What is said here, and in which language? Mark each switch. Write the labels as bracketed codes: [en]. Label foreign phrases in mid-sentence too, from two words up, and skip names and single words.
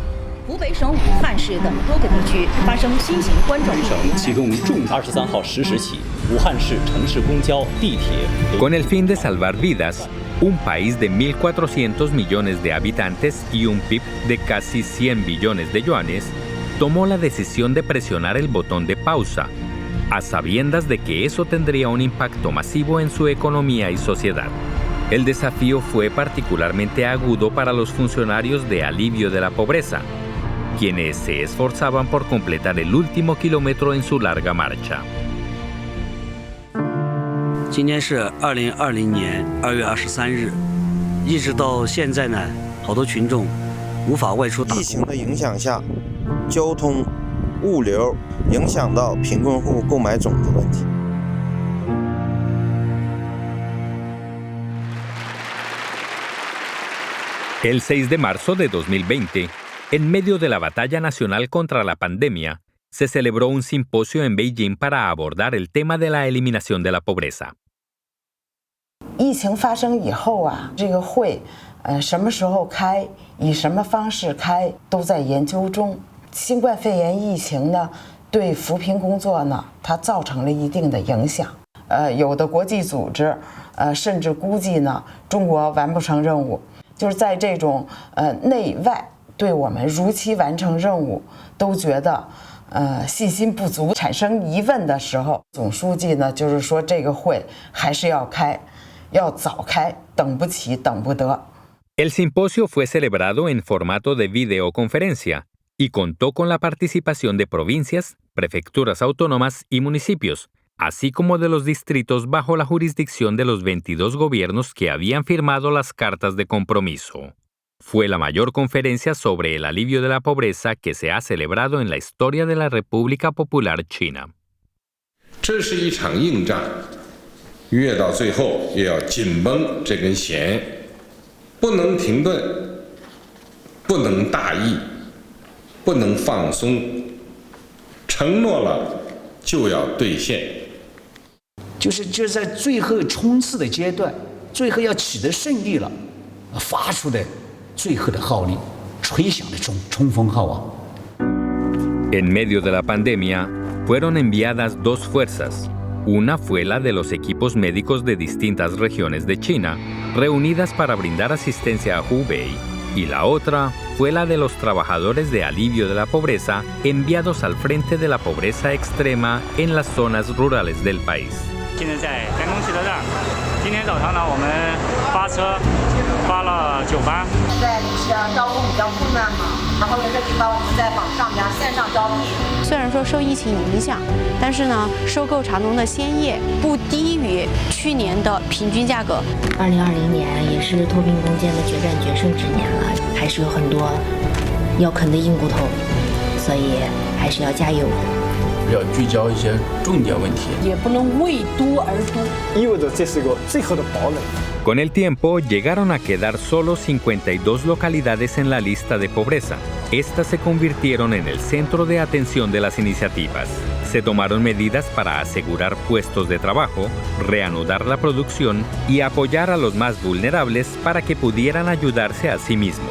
[es] Con el fin de salvar vidas, un país de 1.400 millones de habitantes y un PIB de casi 100 billones de yuanes tomó la decisión de presionar el botón de pausa, a sabiendas de que eso tendría un impacto masivo en su economía y sociedad. El desafío fue particularmente agudo para los funcionarios de alivio de la pobreza, quienes se esforzaban por completar el último kilómetro en su larga marcha. [zh] 今天是2020年2月23日，一直到现在呢，好多群众无法外出打工。疫情的影响下，交通、物流影响到贫困户购买种子问题。 [es] El 6 de marzo de 2020, en medio de la batalla nacional contra la pandemia, se celebró un simposio en Beijing para abordar el tema de la eliminación de la pobreza. [zh] 疫情发生以后啊，这个会，什么时候开，以什么方式开，都在研究中。新冠肺炎疫情呢，对扶贫工作呢，它造成了一定的影响。有的国际组织，甚至估计呢，中国完不成任务。就是在这种内外对我们如期完成任务都觉得信心不足、产生疑问的时候，总书记呢就是说这个会还是要开，要早开，等不起，等不得。 [es] El simposio fue celebrado en formato de videoconferencia y contó con la participación de provincias, prefecturas autónomas y municipios, así como de los distritos bajo la jurisdicción de los 22 gobiernos que habían firmado las cartas de compromiso. Fue la mayor conferencia sobre el alivio de la pobreza que se ha celebrado en la historia de la República Popular China. [zh] 这是一场硬仗，越到最后越要紧绷这根弦，不能停顿，不能大意，不能放松，承诺了就要兑现。就是在最后冲刺的阶段，最后要取得胜利了，发出的最后的号令，吹响的冲锋号啊！ [es] En medio de la pandemia, fueron enviadas dos fuerzas. Una fue la de los equipos médicos de distintas regiones de China, reunidas para brindar asistencia a Hubei, y la otra fue la de los trabajadores de alivio de la pobreza enviados al frente de la pobreza extrema en las zonas rurales del país. [zh] 现在在丹东汽车站，今天早上呢，我们发车发了9班。现在是招工比较困难嘛，然后有些地方我们在网上边线上招聘。虽然说受疫情影响，但是呢，收购茶农的鲜叶不低于去年的平均价格。 2020年也是脱贫攻坚的决战决胜之年了，还是有很多要啃的硬骨头，所以还是要加油。要聚焦一些重点问题，也不能为多而多，意味着这是个最后的堡垒。 [es] Con el tiempo, llegaron a quedar solo 52 localidades en la lista de pobreza. Estas se convirtieron en el centro de atención de las iniciativas. Se tomaron medidas para asegurar puestos de trabajo, reanudar la producción y apoyar a los más vulnerables para que pudieran ayudarse a sí mismos.